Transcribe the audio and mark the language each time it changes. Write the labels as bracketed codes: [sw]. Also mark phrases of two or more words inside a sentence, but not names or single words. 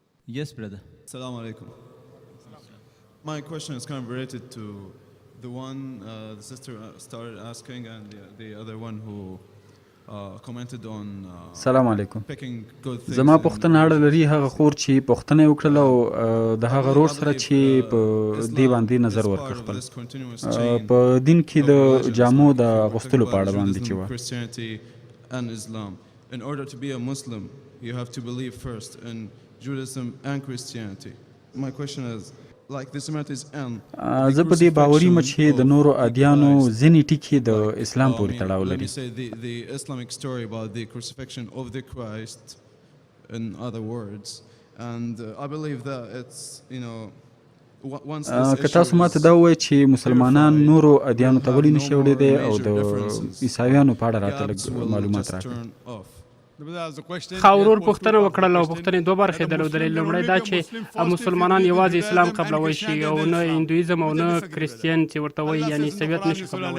[en] Yes, brother. [ar] السلام عليكم. [en] My question is kind of related to the one the sister started asking and the other one who commented on [ar] سلام علیکم. [en] picking good things. [ps] زما پوښتنه اړه لري هغه خور چې پوښتنه یې وکړله او د هغه ورور سره چې په دې باندې نظر ورکړ خپل په دین کې د جامو د اغوستلو په اړه باندې چې وه. [en] Christianity and Islam. In order to be a Muslim, you have to believe first in Judaism and Christianity. My question is, like the similarities and [ps] زه په دې باوري یم چې د نورو ادیانو ځینې ټکي د اسلام پورې تړاو [en] let me [ps] لري. [en] say the Islamic story about the crucifixion of the Christ, in other words, and I believe that it's, you know, once this [ps] که تاسو ماته دا ووایئ چې مسلمانان نورو ادیانو ته ولې نشي وړېدی او د عیسویانو په اړه راته لږ معلومات راکړئ. خاورور پوښتنه وکړله او پوښتنې دوه برخې درلودلې. لومړی دا چې مسلمانان یوازې اسلام قبلوی شي او نه هندویزم او نه کریسټین چې ورته وایي یعنی عیسویت نشي قبلوی.